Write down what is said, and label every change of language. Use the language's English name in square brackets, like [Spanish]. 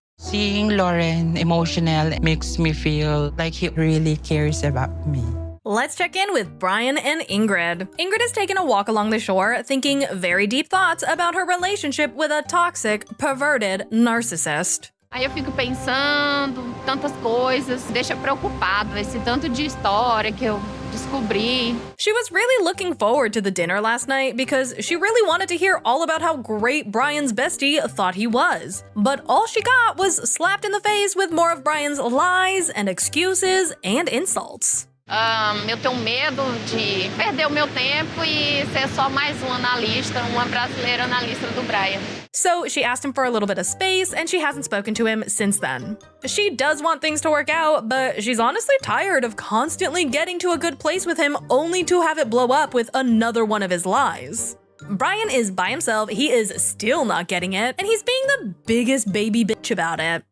[English] Seeing Loren emotional makes me feel like he really cares about me. Let's check in with Brian and Ingrid. Ingrid has taken a walk along the shore, thinking very deep thoughts about her relationship with a toxic, perverted narcissist. [Portuguese] Aí eu fico pensando, tantas coisas, deixa preocupado, esse tanto de história que eu descobri. [English] She was really looking forward to the dinner last night because she really wanted to hear all about how great Brian's bestie thought he was. But all she got was slapped in the face with more of Brian's lies and excuses and insults. [Portuguese] Eu tenho medo de perder o meu tempo e ser só mais uma na lista, uma brasileira na lista do Brian. [English] So she asked him for a little bit of space, and she hasn't spoken to him since then. She does want things to work out, but she's honestly tired of constantly getting to a good place with him only to have it blow up with another one of his lies. Brian is by himself, he is still not getting it, and he's being the biggest baby bitch about it.